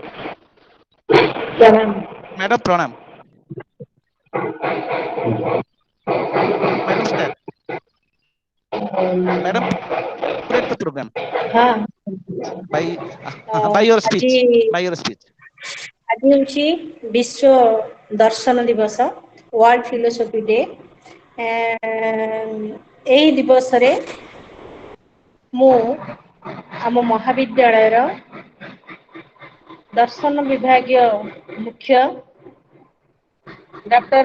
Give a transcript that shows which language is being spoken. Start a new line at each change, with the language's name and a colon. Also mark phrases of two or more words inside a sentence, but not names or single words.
Odia: प्रणाम।
English: Madam Pranam. Madam start. Madam inaugurate the program हाँ, by अ, by your
Odia: ଆଜି
English: speech. By your speech.
Odia: ଆଜି ହେଉଛି ବିଶ୍ୱ ଦର୍ଶନ ଦିବସ, ୱାର୍ଲଡ ଫିଲୋସଫି ଡେ। ଏହି ଦିବସରେ ମୁଁ ଆମ ମହାବିଦ୍ୟାଳୟର ଦର୍ଶନ ବିଭାଗୀୟ ମୁଖ୍ୟ ଡକ୍ଟର